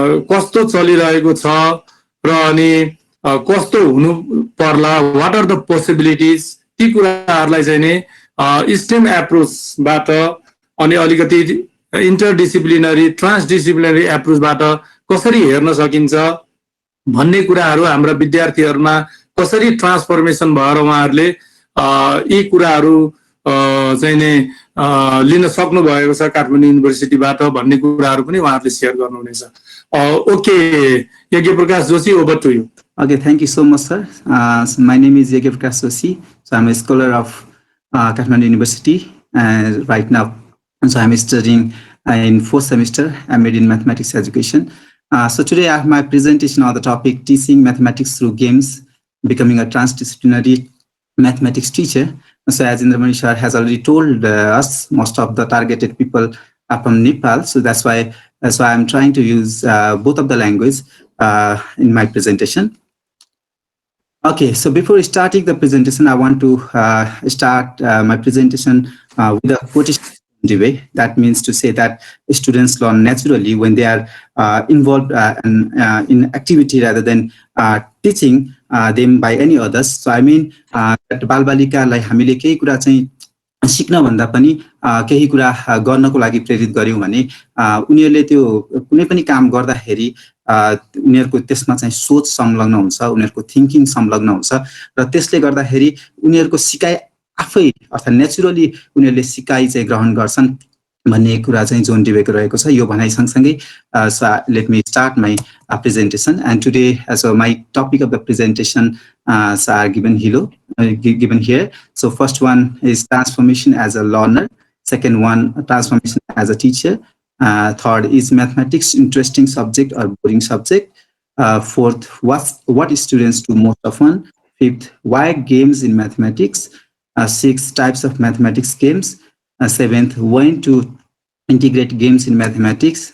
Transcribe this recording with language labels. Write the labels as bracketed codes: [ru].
[ne] कस्तो चलिरहेको छ र अनि कस्तो हुनु पर्ला, [en] what are the possibilities, [ne] ती कुराहरूलाई चाहिँ नि स्टेम एप्रोचबाट अनि अलिकति इन्टरडिसिप्लिनरी ट्रान्सडिसिप्लिनरी एप्रोचबाट कसरी हेर्न सकिन्छ भन्ने कुराहरू हाम्रा विद्यार्थीहरूमा कसरी ट्रान्सफर्मेसन भएर उहाँहरूले यी कुराहरू चाहिँ नि लिन सक्नु भएको छ काठमाडौँ युनिभर्सिटीबाट भन्ने कुराहरू पनि उहाँहरूले शेयर गर्नुहुनेछ। [en] Okay Yagya Prakash Joshi, over to you. Okay, thank you so much, sir. So my name is Yagya Prakash Joshi. So I'm a scholar of Kathmandu University right now. And so I'm studying in fourth semester. I'm in mathematics education. So today I have my presentation on the topic teaching mathematics through games, becoming a transdisciplinary mathematics teacher. So as Indramani sir has already told us, most of the targeted people are from Nepal. So that's why I'm trying to use both of the language in my presentation. Okay, so before starting the presentation, I want to start my presentation with a quotation way. That means to say that students learn naturally when they are involved in activity rather than teaching them by any others. So I mean that [ne] बालबालिकालाई हामीले केही कुरा चाहिँ सिक्न भन्दा पनि केही कुरा गर्नको लागि प्रेरित गर्यौं भने उनीहरूले त्यो कुनै पनि काम गर्दाखेरि उनीहरूको त्यसमा चाहिँ सोच संलग्न हुन्छ, उनीहरूको थिंकिङ संलग्न हुन्छ र त्यसले गर्दाखेरि उनीहरूको सिकाइ आफै अर्थात् नेचुरली उनीहरूले सिकाइ चाहिँ ग्रहण गर्छन् भन्ने कुरा चाहिँ जोन दिएको रहेको छ। यो भनाइ सँगसँगै [en] let me start my presentation, and today so my topic of the presentation are given here. So first one is transformation as a learner, second one transformation as a teacher, third is mathematics interesting subject or boring subject, fourth what students do most often, fifth why games in mathematics, six types of mathematics games, seventh when to integrate games in mathematics.